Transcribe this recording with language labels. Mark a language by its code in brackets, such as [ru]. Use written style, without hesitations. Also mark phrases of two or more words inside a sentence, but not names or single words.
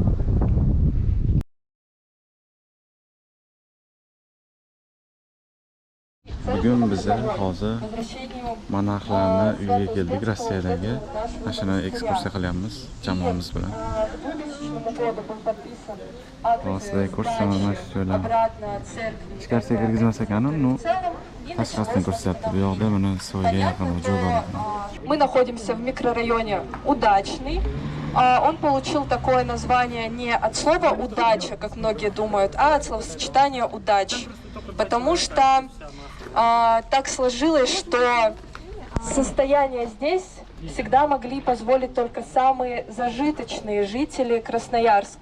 [uz] Bugun biz hozir monarxlarning uyiga keldik, Rossiyadagi. Mana shuni ekskursiya qilyapmiz jamoamiz bilan. Hozir ko'rsataman shu joylar. Ichkarisiga kirgizmas ekan, no tashqarisidan ko'rsatyapti. Bu yoqda mana soyga yaqin joy bor. [ru] Мы находимся в микрорайоне Удачный. Он получил такое название не от слова удача, как многие думают, а от словосочетания удачи. Потому что так сложилось, что состояние здесь всегда могли позволить только самые зажиточные жители Красноярска.